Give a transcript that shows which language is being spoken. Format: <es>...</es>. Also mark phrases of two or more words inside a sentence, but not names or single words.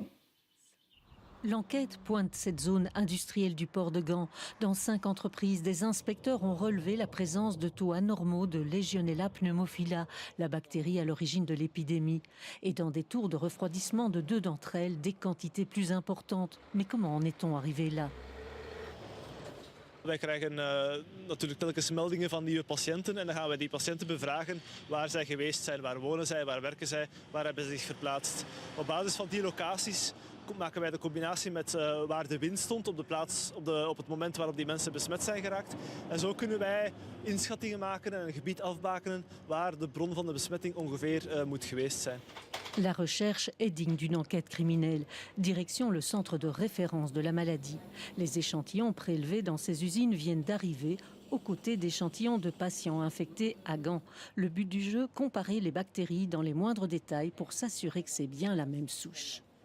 <fr>L'enquête pointe cette zone industrielle du port de Gand. Dans 5 entreprises, des inspecteurs ont relevé la présence de taux anormaux de Legionella pneumophila, la bactérie à l'origine de l'épidémie. Et dans des tours de refroidissement de 2 d'entre elles, des quantités plus importantes. Mais comment en est-on arrivé là?</fr> <nl>Wij krijgen natuurlijk telkens meldingen van nieuwe patiënten en dan gaan wij die patiënten bevragen waar zij geweest zijn, waar wonen zij, waar werken zij, waar hebben ze zich verplaatst. Op basis van die locaties maken wij de combinatie met waar de wind stond op de plaats, op het moment waarop die mensen besmet zijn geraakt. En zo kunnen wij inschattingen maken en een gebied afbakenen waar de bron van de besmetting ongeveer moet geweest zijn.</nl> <fr>La recherche est digne d'une enquête criminelle. Direction le centre de référence de la maladie. Les échantillons prélevés dans ces usines viennent d'arriver aux côtés d'échantillons de patients infectés à Gand. Le but du jeu, comparer les bactéries dans les moindres détails pour s'assurer que c'est bien la même souche.</fr>